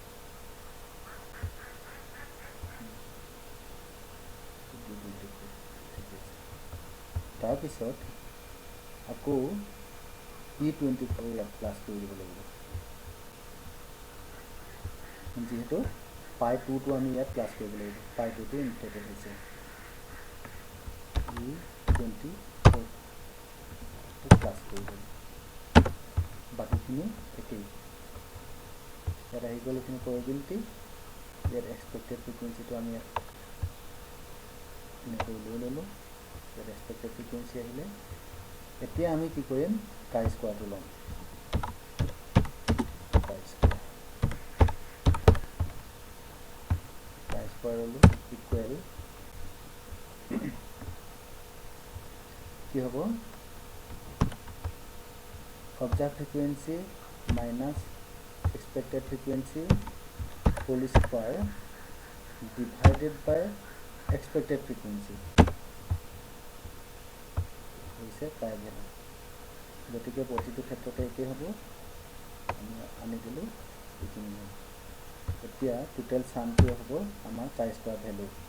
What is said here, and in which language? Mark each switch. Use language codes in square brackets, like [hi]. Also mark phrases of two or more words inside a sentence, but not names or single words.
[as] তাৰ পিছত আকৌ E24 ইয়াত প্লাস কৰি দিব লাগিব যেহেতু পাই 2 টো আমি ইয়াত প্লাস কৰিব লাগিব পাই 2 টো ইনফ্লেটেড হৈছে E24 টো প্লাস কৰি দিম বাকিখিনি একেই ইয়াত আহি গ'ল এইখিনি probability ইয়াত [en] expected frequency [as] টো আমি ইয়াত এনেকৈ লৈ ল'লো ইয়াত [en] expected frequency [as] আহিলে এতিয়া আমি কি কৰিম [en] chi square [as] টো ল'ম [en] chi square ল'লো equal [as] কি হ'ব [en] observed frequency minus expected frequency whole square divided by expected frequency [as] হৈছে [en] pi value [as] গতিকে প্ৰতিটো ক্ষেত্ৰতে একে হ'ব আমি আনি দিলো এইখিনি এতিয়া টোটাল সামটো হ'ব আমাৰ [en] chi square value